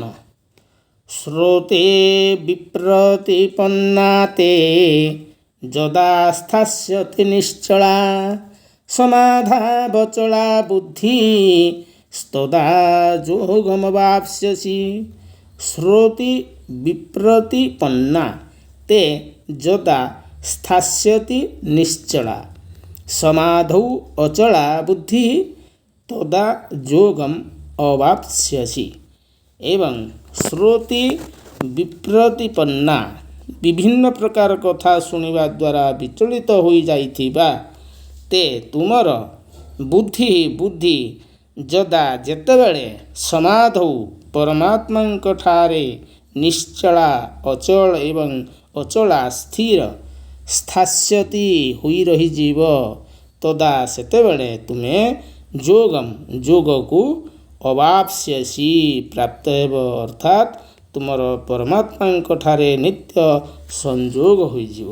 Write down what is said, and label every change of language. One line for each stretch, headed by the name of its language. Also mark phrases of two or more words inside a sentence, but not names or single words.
Sanskrit: ଶ୍ରୋତେ ବିପ୍ରତିପନ୍ନାତେ ଯଦା ସ୍ଥାସ୍ୟତି ନିଶ୍ଚଳା ସମାଧାବଚଳା ବୁଦ୍ଧି ସ୍ତଦା ଯୋଗମବାପ୍ସ୍ୟସି। ଶ୍ରୋତି ବିପ୍ରତିପନ୍ନା ते যদা স্থাস্যতি নিশ্চলা সমাধৌ অচলা বুদ্ধি তদা যোগম অবাপ্স্যসি।
Odia: ଏବଂ
Sanskrit: ଶ୍ରୋତି ବିପ୍ରତିପନ୍ନା
Odia: ବିଭିନ୍ନ ପ୍ରକାର କଥା ଶୁଣିବା ଦ୍ୱାରା ବିଚଳିତ ହୋଇଯାଇଥିବା ତେ ତୁମର ବୁଦ୍ଧି ଯଦା ଯେତେବେଳେ ସମାଧୌ ପରମାତ୍ମାଙ୍କଠାରେ ନିଶ୍ଚଳା ଅଚଳ ଏବଂ ଅଚଳା ସ୍ଥିର ସ୍ଥାସ୍ୟତି ହୋଇ ରହିଯିବ, ତଦା ସେତେବେଳେ ତୁମେ ଯୋଗକୁ ଅବାପ୍ସ୍ୟସି ପ୍ରାପ୍ତ ହେବ, ଅର୍ଥାତ୍ ତୁମର ପରମାତ୍ମାଙ୍କଠାରେ ନିତ୍ୟ ସଂଯୋଗ ହୋଇଯିବ।